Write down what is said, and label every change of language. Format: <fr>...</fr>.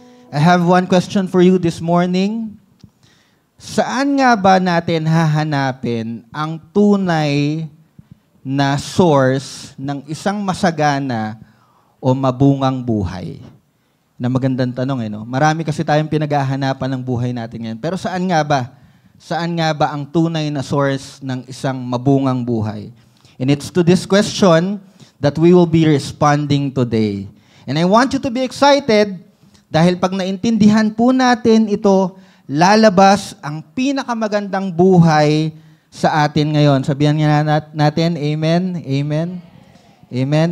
<en>I have one question for you this morning.</en> <tl>Saan nga ba natin hahanapin ang tunay na source ng isang masagana o mabungang buhay? Na magandang tanong, no? Marami kasi tayong pinaghahanapan ng buhay natin ngayon. Pero saan nga ba? Saan nga ba ang tunay na source ng isang mabungang buhay?</tl> <en>And it's to this question that we will be responding today. And I want you to be excited</en> <tl>dahil pag naintindihan po natin ito, lalabas ang pinakamagandang buhay sa atin ngayon. Sabihan nga natin, amen, amen, amen.</tl>